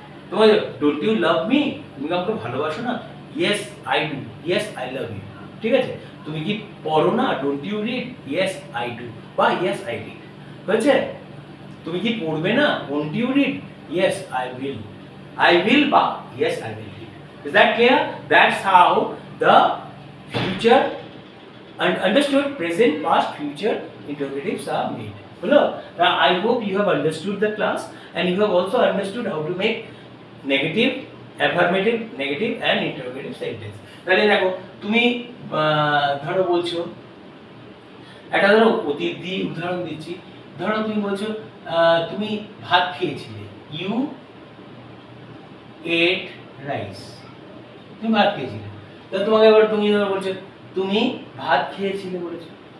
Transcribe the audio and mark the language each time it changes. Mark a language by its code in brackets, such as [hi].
[en] তোমার don't you love me, [bn] তুমি আমাকে ভালোবাসো না, [en] Yes I do, yes I love you. [bn] ঠিক আছে? তুমি কি পড়ো না, [en] Don't you read, yes I do বা yes I read. [bn] হয়েছে? তুমি কি পড়বে না, [en] Won't you read, yes I will বা yes I will read. Is that clear? That's how the future and understood present, past, future interrogatives are made. Hello. Now I hope you have understood the class and you have also understood how to make negative, affirmative, negative and interrogative sentence. [bn] তাহলে দেখো তুমি ধরো বলছো, একটা ধরো অতীত দিয়ে উদাহরণ দিচ্ছি। ধরো তুমি বলছো তুমি ভাত খেয়েছিলে, [en] You ate rice. [bn] তুমি ভাত খেয়েছিলে, তো তোমাকে এবার তুমি ধরো বলছো তুমি ভাত খেয়েছিলে বলেছো।